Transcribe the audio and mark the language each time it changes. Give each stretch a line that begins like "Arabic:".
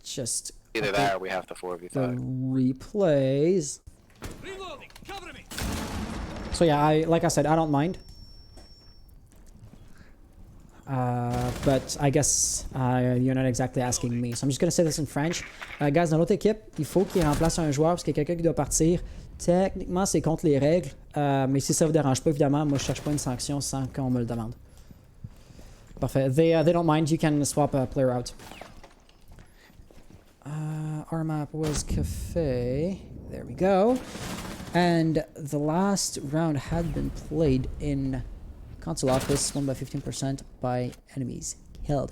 English: Just either that or we have to 4v5. The replays. So yeah, like I said, I don't mind. But I guess you're not exactly asking me. So I'm just gonna say this in French.
French: Guys, dans l'autre équipe, il faut qu'il remplace un joueur parce qu'il y a quelqu'un qui doit partir. Techniquement, c'est contre les règles. Mais si ça vous dérange pas, évidemment, moi je cherche pas une sanction sans qu'on me le demande.
English: Parfait. They don't mind. You can swap a player out. Our map was Cafe. There we go. And the last round had been played in console office, won by 15% by enemies killed.